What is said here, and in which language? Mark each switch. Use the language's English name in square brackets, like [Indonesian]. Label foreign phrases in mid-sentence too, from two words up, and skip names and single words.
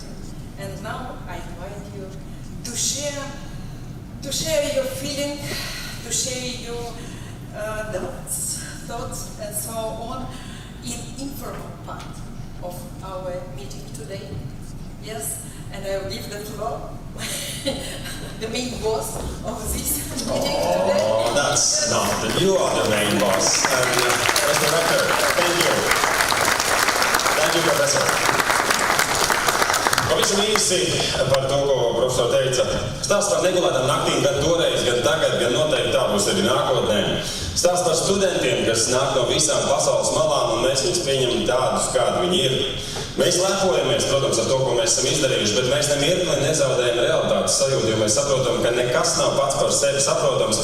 [English] And now I invite you to share your feeling, to share your thoughts, and so on in informal part of our meeting today. Yes, and I will give the floor the main boss of this meeting today. Oh, that's not that you are the main boss. Mr. Rector, thank you. Thank you, Professor. [Latvian] Pavisam īsi par to, ko profesori teica. Stāsts par negulētām naktīm gan toreiz, gan tagad, gan noteikti tā būs arī nākotnē. Stāsts par studentiem, kas nāk no visām pasaules malām, un mēs viņus pieņemam tādus, kādi viņi ir. Mēs lepojamies, protams, ar to, ko mēs esam izdarījuši, bet mēs nemirkli nezaudējam realitātes sajūtu, jo mēs saprotam, ka nekas nav pats par sevi saprotams.